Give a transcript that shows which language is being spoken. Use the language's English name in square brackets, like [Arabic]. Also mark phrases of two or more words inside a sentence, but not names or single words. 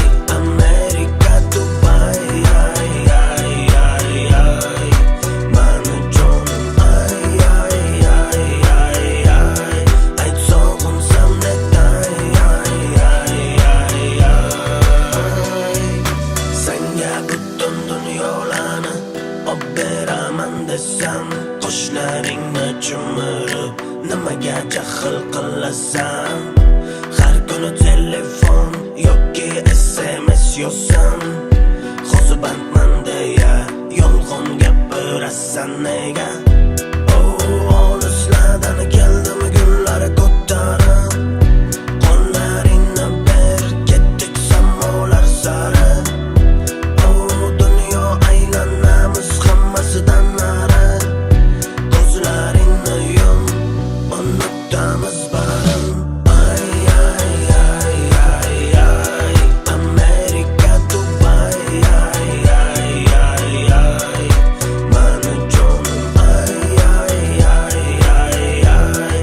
[Turkish] Amerika, Dubai. Ay ay ay ay. Bana canım ay ay ay ay ay. Ay soğunsam neden ay ay ay ay. [Uzbek] Senga butun dunyolarni olib beraman desam, qoshlaringni chimirib nimaga jahl qilasan? Har kuni telefon yoki SMS yozsam, hozibandman deya yolg'on gapirasan nega? Olislardan keldimi gullar ko'tarib, qo'llaringni ber, ketdik samolar sari. Dunyo aylanamiz hammasidan nari. Ko'zlaringni yum, unutamiz barin. Ay ay ay ay ay. [Turkish] Amerika, Dubai. Ay ay ay ay. Bana canım ay ay ay ay ay.